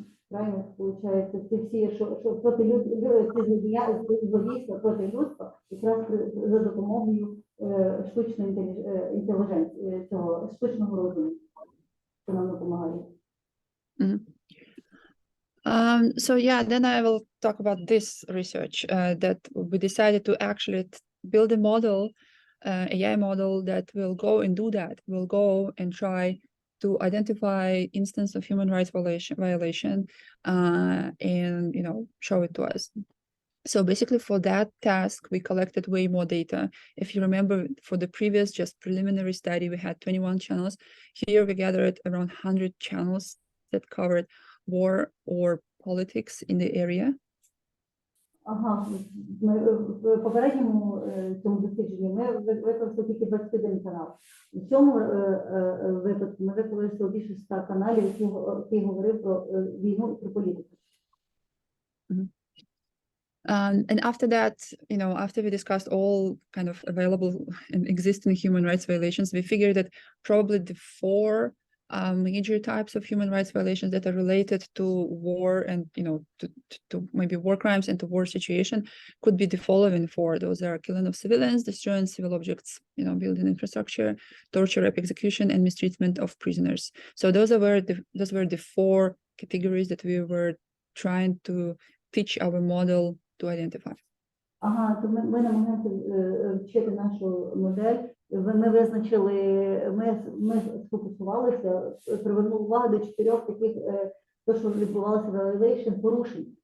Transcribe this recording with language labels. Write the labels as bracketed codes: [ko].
[uk] крайні, виходить, ці всі, що проти ці злодійства проти людства, якраз за допомогою штучної інтелігенції, цього штучного розуму, що нам допомагає. [en] So yeah, then I will talk about this research that we decided to actually build a model, AI model that will go and do that. Will go and try to identify instance of human rights violation and show it to us. So basically for that task, we collected way more data. If you remember, for the previous just preliminary study, we had 21 channels. Here we gathered around 100 channels that covered war or politics in the area. [uk] Ага, в попередньому цьому дослідженні ми використали тільки 21 канал. В цьому випадку ми використали більше 100 каналів, які говорив про війну і про політику. [en] And after that, after we discussed all kind of available and existing human rights violations, we figured that probably the 4 major types of human rights violations that are related to war and to maybe war crimes and to war situation could be the following 4. Those are killing of civilians, destroying civil objects, building infrastructure, torture, rape, execution, and mistreatment of prisoners. So those were the 4 categories that we were trying to teach our model to identify. [uk] Ага, то ми намагаємося вчити нашу модель. Ми визначили, ми сфокусувалися, привернули увагу до 4 таких, то, що відбувалося violation, порушень.